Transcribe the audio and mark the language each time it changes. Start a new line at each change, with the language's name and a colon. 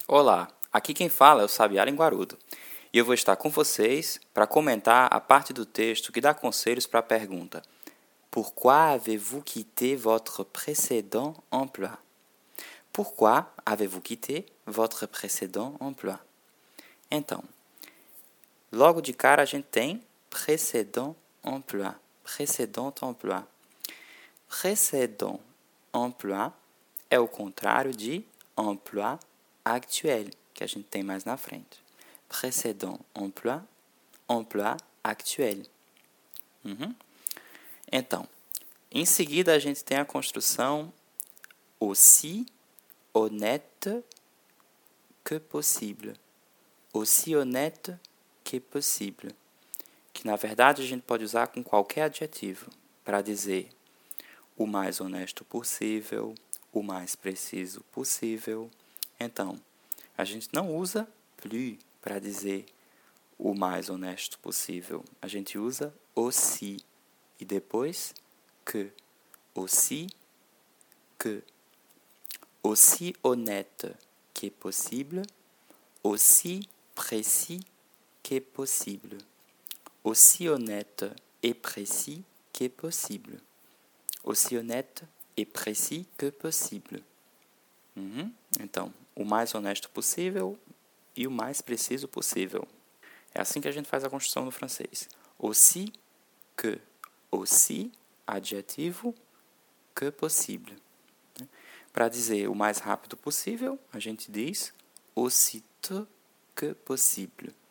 Portuguese: Olá, aqui quem fala é o Sabiá Linguarudo, e eu vou estar com vocês para comentar a parte do texto que dá conselhos para a pergunta:
French: Pourquoi avez-vous quitté votre précédent emploi? Pourquoi avez-vous quitté votre précédent emploi?
Portuguese: Então, logo de cara a gente tem
French: précédent emploi. Précédent emploi. Précédent emploi
Portuguese: é o contrário de
French: emploi actuel,
Portuguese: que a gente tem mais na frente.
French: Précédent emploi, emploi actuel. Uhum.
Portuguese: Então, em seguida a gente tem a construção
French: aussi honnête que possible. Aussi honnête que possible.
Portuguese: Que na verdade a gente pode usar com qualquer adjetivo para dizer o mais honesto possível, o mais preciso possível. Então, a gente não usa plus para dizer o mais honesto possível. A gente usa aussi e depois que.
French: Aussi que. Aussi honnête que possible. Aussi précis que possible. Aussi honnête et précis que possible. Aussi honnête et précis que possible. Uhum.
Portuguese: Então, o mais honesto possível e o mais preciso possível. É assim que a gente faz a construção no francês.
French: Aussi que, aussi,
Portuguese: adjetivo,
French: que possible.
Portuguese: Para dizer o mais rápido possível, a gente diz
French: aussitôt que possible.